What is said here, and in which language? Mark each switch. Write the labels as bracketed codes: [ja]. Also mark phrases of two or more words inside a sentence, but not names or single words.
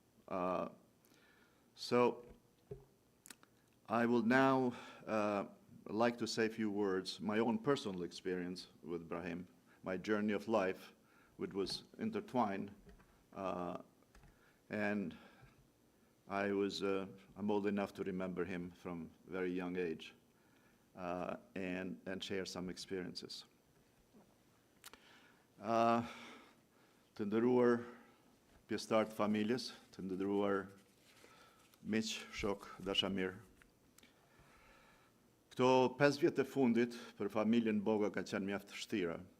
[en] So I will now like to say a few words, my own personal experience with Brahim, my journey of life, which was intertwined. And I'm old enough to remember him from very young age and share some experiences. [sq] Të nderuar pjesëtar të familjes, të nderuar miq, shok, dashamir. Këto 5 vjet e fundit për familjen Boga ka qenë mjaft vështira.